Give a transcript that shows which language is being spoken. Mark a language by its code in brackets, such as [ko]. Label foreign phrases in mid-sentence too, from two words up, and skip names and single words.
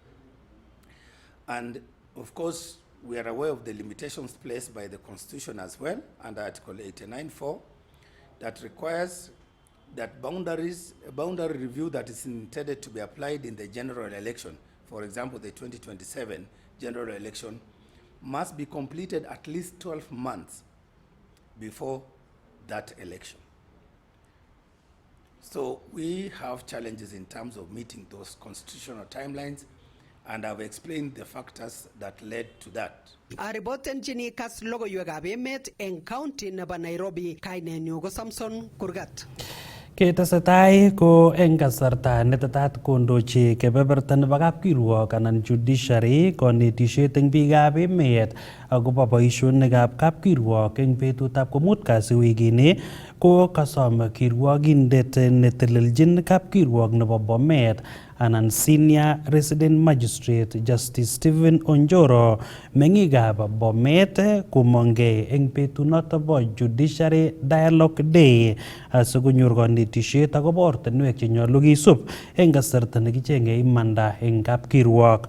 [en] And of course, we are aware of the limitations placed by the Constitution as well, under Article 89.4, that requires that a boundary review that is intended to be applied in the general election, for example, the 2027 general election, must be completed at least 12 months before that election. So we have challenges in terms of meeting those constitutional timelines, and I've explained the factors that led to that. [kln] Aribotenchini kas logoiwekab emet eng county nebo Nairobi, kainenyu ko Samson Kurgat. Ketesetai ko eng kasarta netetat kondochi kebeberta nebo kapkirwok anan judiciary konetisiet eng biikab emet akobo boisionikab kapkirwok eng betutab komut kasi wikini ko kasom kirwogindet netelelchin kapkirwok nebo Bomet anan Senior Resident Magistrate Justice Stephen Onjoro meng'ikab Bomet komongei eng betunoto bo Judiciary Dialogue Day asikonyor konetisiet akobo ortinwek chenyolu kisub eng kasarta nekicheng'e imanda eng kapkirwok.